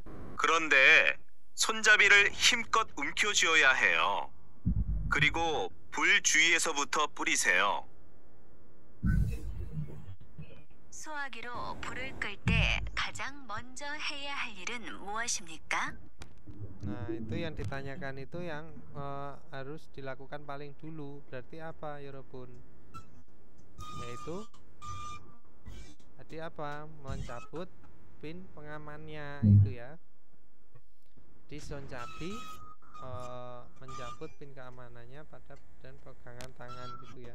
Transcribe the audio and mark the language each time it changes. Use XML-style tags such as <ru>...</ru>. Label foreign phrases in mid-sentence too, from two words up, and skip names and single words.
<ko>그런데 손잡이를 힘껏 움켜쥐어야 해요. 그리고 불 주위에서부터 뿌리세요. 소화기로 불을 끌 때 가장 먼저 해야 할 일은 무엇입니까?</ko> <id>Nah, itu yang ditanyakan itu yang harus dilakukan paling dulu. Berarti apa, Yorobun? Yaitu tadi apa? Mencabut pin pengamannya itu ya. Di soncabi mencabut pin keamanannya pada dan pegangan tangan gitu ya.</id>